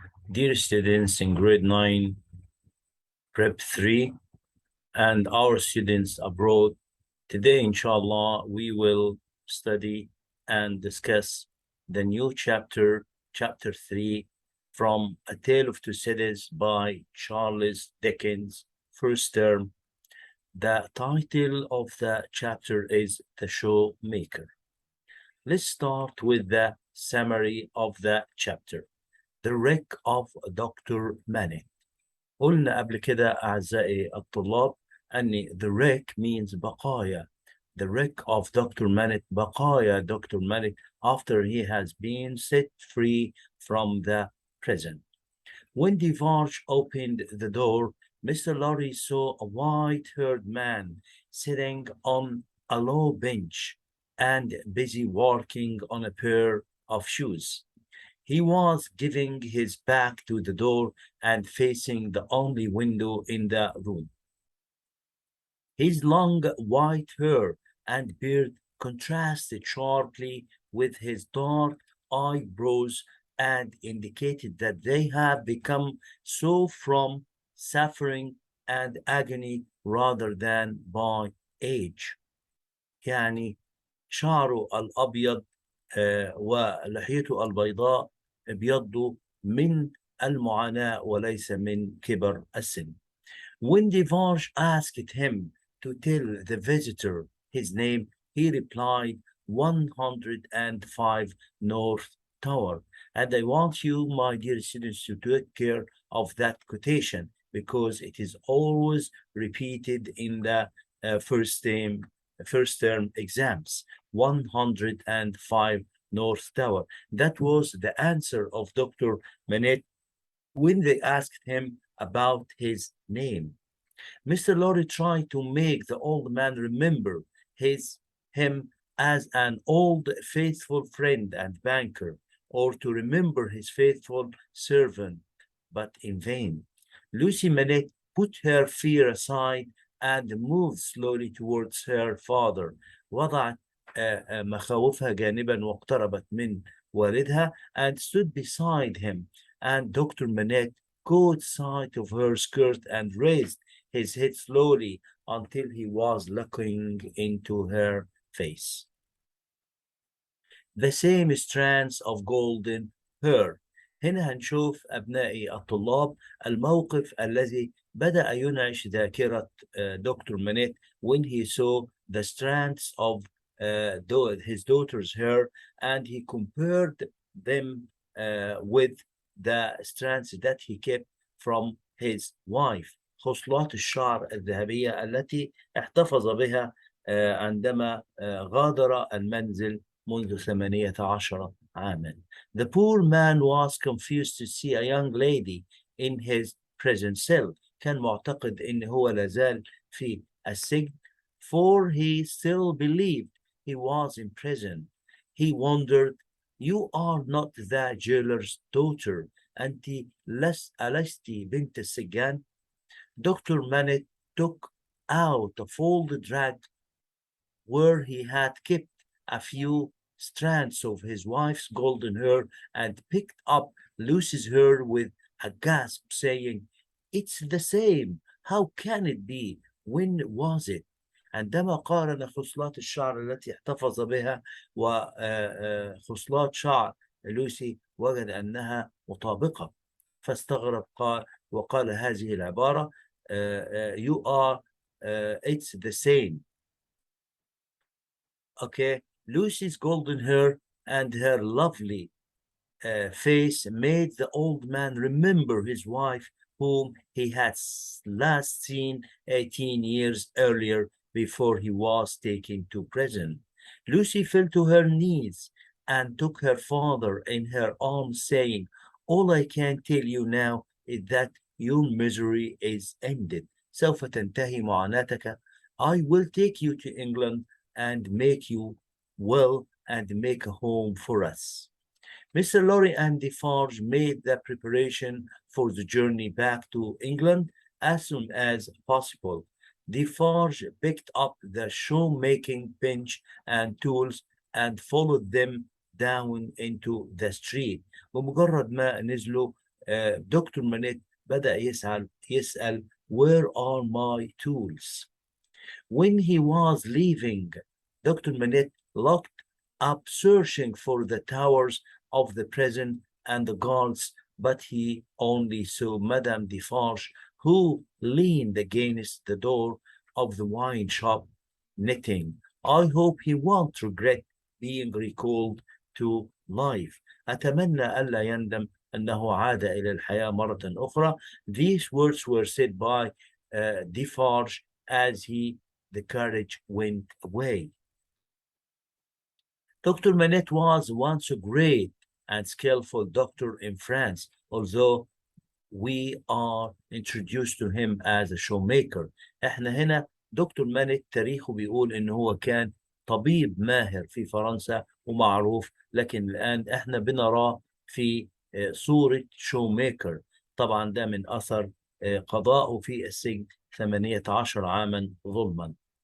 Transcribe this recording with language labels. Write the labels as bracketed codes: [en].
[en] Dear students in grade 9, prep 3, and our students abroad, today, inshallah, we will study and discuss the new chapter, chapter 3, from A Tale of Two Cities by Charles Dickens, first term. The title of the chapter is The Showmaker. Let's start with the summary of the chapter. The Wreck of Dr. Manning. [ar] قلنا قبل كده أعزائي الطلاب أن [en] the wreck means [ar] بقايا. [en] The wreck of Dr. Manning, [ar] بقايا [en] Dr. Manning after he has been set free from the prison. When Devarge opened the door, Mr. Lorry saw a white-haired man sitting on a low bench and busy working on a pair of shoes. He was giving his back to the door and facing the only window in the room. His long white hair and beard contrasted sharply with his dark eyebrows and indicated that they had become so from suffering and agony rather than by age. [ar] يعني شعره الأبيض ولحيته البيضاء ابيضوا من المعاناة وليس من كبر السن. [en] When Devarge asked him to tell the visitor his name, he replied 105 North Tower. And I want you, my dear students, to take care of that quotation because it is always repeated in the first term exams. 105 North Tower. That was the answer of Dr. Manette when they asked him about his name. Mr. Lorry tried to make the old man remember him as an old faithful friend and banker, or to remember his faithful servant, but in vain. Lucy Manette put her fear aside and moved slowly towards her father. [ar] وضعت مخاوفها جانبا واقتربت من والدها [en] and stood beside him. And Dr. Manette caught sight of her skirt and raised his head slowly until he was looking into her face. The same strands of golden hair. [ar] هنا هنشوف أبنائي الطلاب الموقف الذي بدأ ينعش ذاكرة دكتور مانيت [en] when he saw the strands of his daughter's hair and he compared them with the strands that he kept from his wife. [ar] خصلات الشعر الذهبية التي احتفظ بها عندما غادر المنزل منذ 18 عاما. [en] The poor man was confused to see a young lady in his prison cell. [ar] كان معتقد إن هو لازال في السجن [en] for he still believed he was in prison. He wondered, you are not the jailer's daughter. [ar] أنت ألست بنت السجان? Dr. [en] Manette took out a folded rag where he had kept a few strands of his wife's golden hair and picked up Lucy's hair with a gasp, saying, it's the same. How can it be? When was it? [ar] عندما قارن خصلات الشعر التي احتفظ بها وخصلات شعر لوسي وجد أنها مطابقة فاستغرب وقال هذه العبارة [en] you are it's the same. Okay, Lucy's golden hair and her lovely face made the old man remember his wife whom he had last seen 18 years earlier before he was taken to prison. Lucy fell to her knees and took her father in her arms, saying, all I can tell you now is that your misery is ended. [ar] سوف تنتهي معاناتك. [en] I will take you to England and make you well and make a home for us. Mr. Lorry and Defarge made the preparation for the journey back to England as soon as possible. Defarge picked up the shoemaking bench and tools and followed them down into the street. [ar] بمجرد ما نزلوا دكتور مانيت بدأ يسأل [en] where are my tools? When he was leaving, Dr. Manette looked up searching for the towers of the prison and the guards, but he only saw Madame Defarge, who leaned against the door of the wine shop, knitting. I hope he won't regret being recalled to life. [ar] أتمنى ألا يندم أنه عاد إلى الحياة مرة أخرى. [en] These words were said by Defarge as the carriage went away. Dr. Manette was once a great and skillful doctor in France, although we are introduced to him as a shoemaker. [ar] احنا هنا دكتور مانيت تاريخه بيقول ان هو كان طبيب ماهر في فرنسا ومعروف، لكن الان احنا بنراه في صورة شوميكر. طبعا ده من اثر قضائه في السجن 18 عاما ظلما.